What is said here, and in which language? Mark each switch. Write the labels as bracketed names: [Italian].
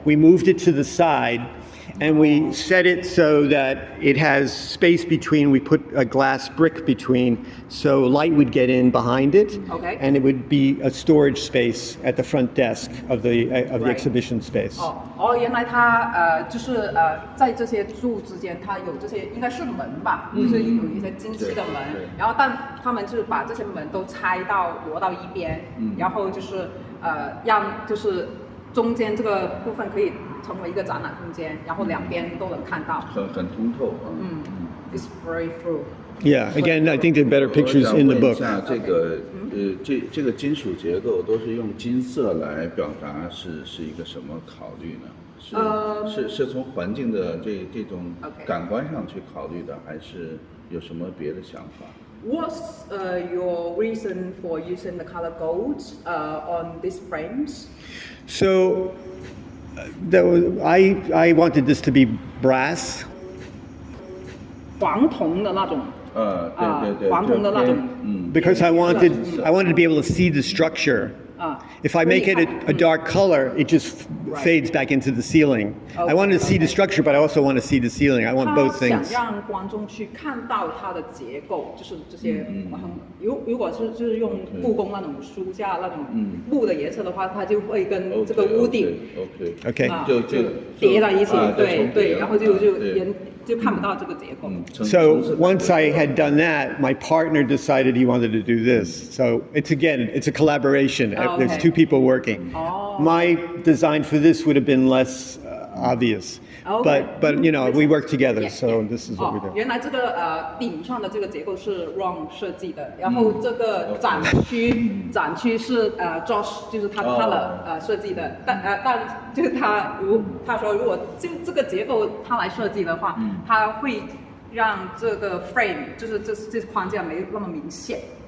[English] We moved it to the side. And we set it so that it has space between. We put a glass brick between, so light would get in behind it, Okay. and it would be a storage space at the front desk of the exhibition space. [Chinese] 原来它就是在这些柱之间，它有这些应该是门吧，就是有一些金漆的门，然后但他们就是把这些门都挪到一边，然后就是让就是中间这个部分可以成为一个展览空间，然后两边都能看到。很通透。 [English] It's very full. Yeah, again, I think there are better pictures in the book. [Chinese] 我想问一下这个金属结构都是用金色来表达，是一个什么考虑呢？是从环境的这种感官上去考虑的，还是有什么别的想法？ [English] What's your reason for using the color gold on these frames? So I wanted this to be brass. [Chinese] 黄铜的那种。对，黄铜的那种。 [English] Because I wanted to be able to see the structure. If I make it a dark color, it just fades back into the ceiling. I wanted to see the structure, but I also want to see the ceiling. I want both [Chinese] 想 [English] things. [Chinese] 让观众去看到它的结构，就是这些。如果就是用故宫那种书架那种木的颜色的话，它就会跟这个屋顶 [English] Okay. [Chinese] 就叠在一起，对，然后就看不到这个结构。 [English] So once I had done that, my partner decided he wanted to do this. So it's a collaboration. Okay. There's two people working. My design for this would have been less obvious. Okay. But we work together, so this is what we do. [Chinese] 原来这个顶上的这个结构是 Ron 设计的，然后这个展区是Josh 就是他的设计的，但就是他说如果就这个结构他来设计的话，他会让这个 frame 就是这框架没那么明显。